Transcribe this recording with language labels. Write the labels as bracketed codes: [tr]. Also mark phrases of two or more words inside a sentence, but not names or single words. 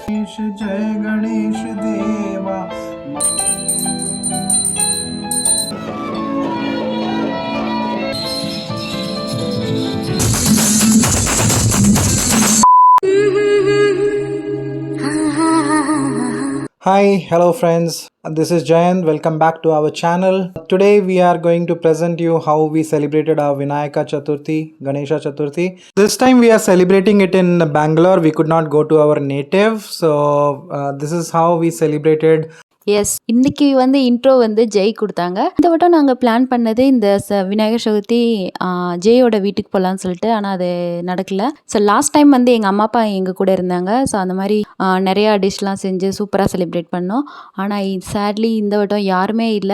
[hi] गणेश जय गणेश देवा। [en] Hi, hello friends. This is Jayant. Welcome back to our channel. Today we are going to present you how we celebrated our Vinayaka Chaturthi, Ganesha Chaturthi. This time we are celebrating it in Bangalore. We could not go to our native. So this is how we celebrated. [ta] எஸ் இன்னைக்கு இன்ட்ரோ ஜெய் கொடுத்தாங்க. இந்த வட்டம் நாங்கள் பிளான் பண்ணது இந்த விநாயகர் சதுர்த்தி ஜெயோட வீட்டுக்கு போகலான்னு சொல்லிட்டு, ஆனால் அது நடக்கல. ஸோ [en] last time [ta] எங்கள் அம்மா அப்பா எங்கள் கூட இருந்தாங்க. ஸோ அந்த மாதிரி நிறையா டிஷ்லாம் செஞ்சு சூப்பராக செலிப்ரேட் பண்ணோம். ஆனால் சேட்லி இந்த வட்டம் யாருமே இல்லை.